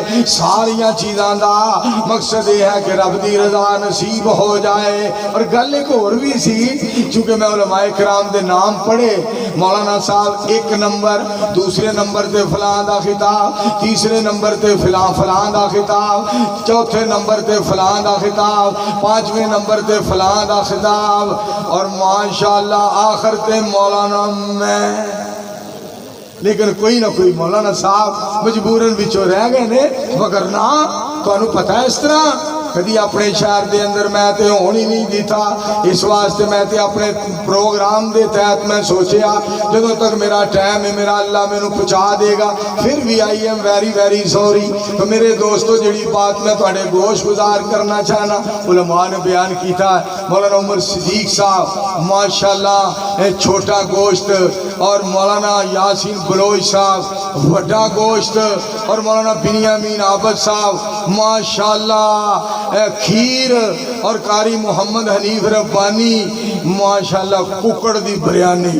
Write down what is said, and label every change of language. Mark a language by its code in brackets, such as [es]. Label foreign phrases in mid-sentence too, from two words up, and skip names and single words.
[pa] ساریاں چیزاں دا مقصد یہ ہے کہ رب دی رضا نصیب ہو جائے. اور گل ایک اور بھی سی چونکہ میں علماء کرام دے نام پڑھے مولانا صاحب ایک نمبر دوسرے نمبر تے فلاں دا خطاب تیسرے نمبر تے فلاں دا خطاب چوتھے نمبر تے فلاں دا خطاب پانچویں نمبر تے فلاں دا خطاب اور ماشاءاللہ آخر تے مولانا میں. لیکن کوئی نہ کوئی مولانا صاحب مجبوراً بچو رہ گئے نے وگرنہ تو انہوں پتہ ہے اس طرح کدی اپنے شہر دے اندر میں تے ہونی نہیں دیتا. اس واسطے میں تے اپنے پروگرام دے تحت میں سوچیا جدوں تک میرا ٹائم ہے میرا اللہ میں نو پہنچا دے گا. پھر بھی [en] I am very very sorry. [pa] تو میرے دوستو جڑی بات میں تواڈے گوش گزار کرنا چاہنا علماء نے بیان کیتا ہے. مولانا عمر صدیق صاحب ماشاءاللہ چھوٹا گوشت اور مولانا یاسین بلوچ صاحب وڈا گوشت اور مولانا بنیامین عابد صاحب ماشاءاللہ کھیر اور قاری محمد حنیف ربانی ماشاءاللہ ککڑ دی بریانی.